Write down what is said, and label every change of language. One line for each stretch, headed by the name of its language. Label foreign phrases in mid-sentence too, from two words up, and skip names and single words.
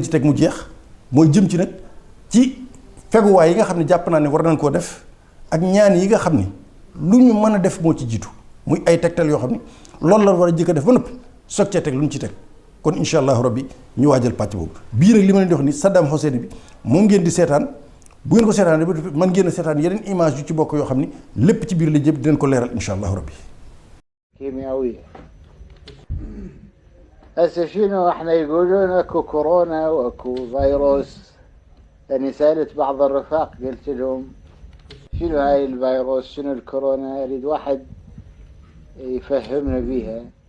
Wolof: ci teg mu jeex mooy jëm ci nag ci feguwaay yi nga xam ne jàpp naa ne war nañ koo def ak ñaan yi nga xam ni lu ñu mën a def moo ci jiitu muy ay tegtal yoo xam ni loolu la war a jëkk a def ba noppi soog cee teg lu ñu ci teg kon
Arabic: إن شاء الله ربي
Wolof: ñu waajal pàcc boobu bii nag li ma leen di wax ni Saddam Hussein bi moom ngeen di seetaan bu ngeen ko seetaan ba mën ngeen a seetaan yeneen image yu ci bokk yoo xam ni lépp ci biir la jëm dinañ ko leeral
Arabic: إن شاء الله ربي كيميائية. هسه شنو احنا يقولون اكو كورونا واكو فيروس. يعني سألت بعض الرفاق قلت لهم شنو هاي الفيروس شنو الكورونا اريد واحد يفهمنا بيها.